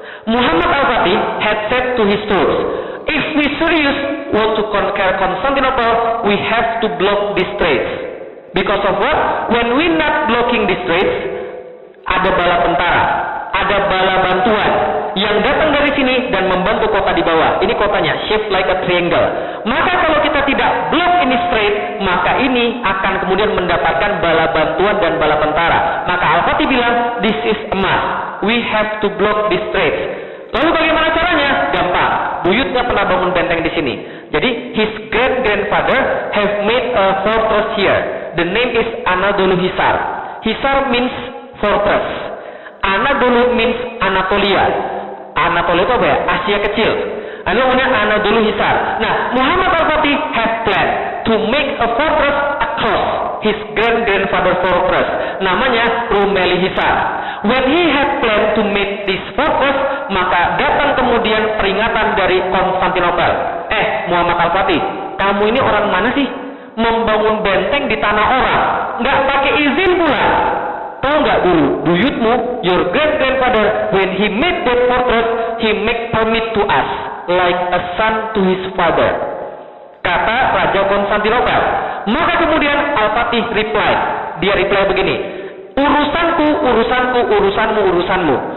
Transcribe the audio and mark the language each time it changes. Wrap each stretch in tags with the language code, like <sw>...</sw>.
<en>Muhammad Al-Fatih had said to his troops, if we serious want to conquer Constantinople, we have to block these straits. Because of what? When we not blocking these straits,</en> <id>ada bala tentara, ada bala bantuan yang datang dari sini dan membantu kota di bawah. Ini kotanya,</id> <en>shaped like a triangle.</en> <id>Maka kalau kita tidak block ini strait, maka ini akan kemudian mendapatkan bala bantuan dan bala tentara. Maka Al-Fatih bilang,</id> <en>this is a must. We have to block these straits.</en> <id>Lalu bagaimana caranya? Gampang. Buyutnya pernah bangun benteng di sini. Jadi</id> <en>his great-grandfather have made a fortress here. The name is Anadolu Hisar. Hisar means fortress. Anadolu means Anatolia.</en> <id>Anatolia itu apa ya? Asia kecil. Namanya Anadolu Hisar.</id> <en>Nah, Muhammad Al-Fatih have planned to make a fortress across his great-grandfather fortress. Namanya Rumeli Hisar. When he had planned to make this fortress,</en> <id>maka datang kemudian peringatan dari Konstantinopel. Muhammad Al-Fatih, kamu ini orang mana sih? Membangun benteng di tanah orang, nggak pakai izin pula. Tahu nggak dulu, buyutmu,</id> <en>your great-grandfather, when he made that fortress, he make permit to us, like a son to his father.</en> <id>Kata Raja Konstantinopel. Maka kemudian Al-Fatih reply. Dia reply begini, urusanku, urusanku, urusanmu, urusanmu.</id>